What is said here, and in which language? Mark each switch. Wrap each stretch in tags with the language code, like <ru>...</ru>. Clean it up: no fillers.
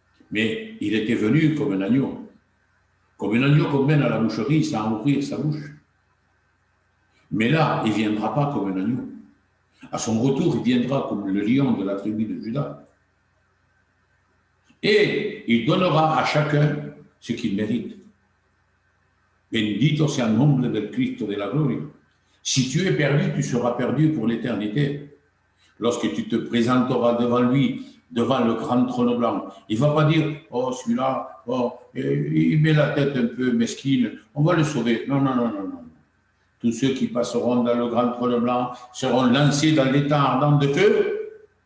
<fr>Mais il était venu comme un agneau qu'on mène à la boucherie sans ouvrir sa bouche. Mais là, il ne viendra pas comme un agneau. À son retour, il viendra comme le lion de la tribu de Juda. Et il donnera à chacun ce qu'il mérite.</fr> <es>Bendito sea el nombre del Cristo de la gloria.</es> <fr>Si tu es perdu, tu seras perdu pour l'éternité. Lorsque tu te présenteras devant lui, devant le grand trône blanc, il ne va pas dire, oh, celui-là, oh, il met la tête un peu mesquine, on va le sauver. Non, non, non, non, non. Tous ceux qui passeront dans le grand trône blanc seront lancés dans l'étang ardent de feu.</fr>